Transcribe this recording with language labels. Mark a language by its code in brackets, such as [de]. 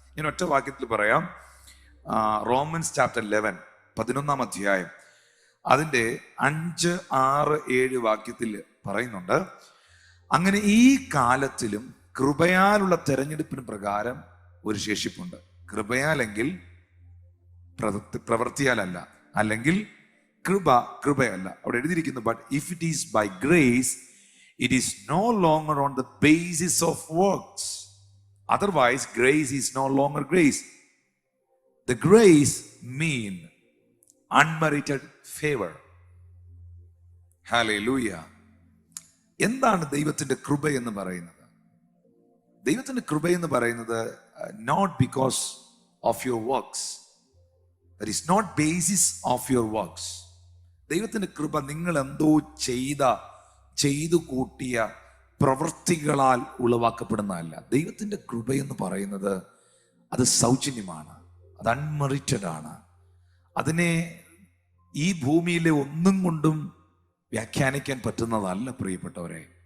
[ml] ഞാൻ ഒറ്റ വാക്യത്തിൽ പറയാം. റോമൻസ് ചാപ്റ്റർ 11, 11-ാം അധ്യായം, അതിൻ്റെ 5, 6, 7 വാക്യത്തിൽ പറയുന്നുണ്ട്, അങ്ങനെ ഈ കാലത്തിലും കൃപയാലുള്ള തെരഞ്ഞെടുപ്പിന് പ്രകാരം ഒരു ശേഷിപ്പുണ്ട്. കൃപയാലെങ്കിൽ പ്രവൃത്തിയാലല്ല, അല്ലെങ്കിൽ കൃപയല്ല. അവിടെ എഴുതിയിരിക്കുന്നു, [en] But if it is by grace it is no longer on the basis of works. Otherwise, grace is no longer grace. The grace mean unmerited favor. Hallelujah. [ml] എന്താണ് ദൈവത്തിന്റെ കൃപ എന്ന് പറയുന്നത്? ദൈവത്തിന്റെ കൃപ എന്ന് പറയുന്നത് [en] not because of your works. That is not basis of your works. [ml] ദൈവത്തിന്റെ കൃപ നിങ്ങൾ എന്തോ ചെയ്തു കൂട്ടിയ പ്രവൃത്തികളാൽ ഉളവാക്കപ്പെടുന്നതല്ല. ദൈവത്തിന്റെ കൃപയെന്ന് പറയുന്നത് അത് സൗജന്യമാണ്, അത് അൺമെറിറ്റഡ് ആണ്. അതിനെ ഈ ഭൂമിയിലെ ഒന്നും കൊണ്ടും വ്യാഖ്യാനിക്കാൻ പറ്റുന്നതല്ല പ്രിയപ്പെട്ടവരെ.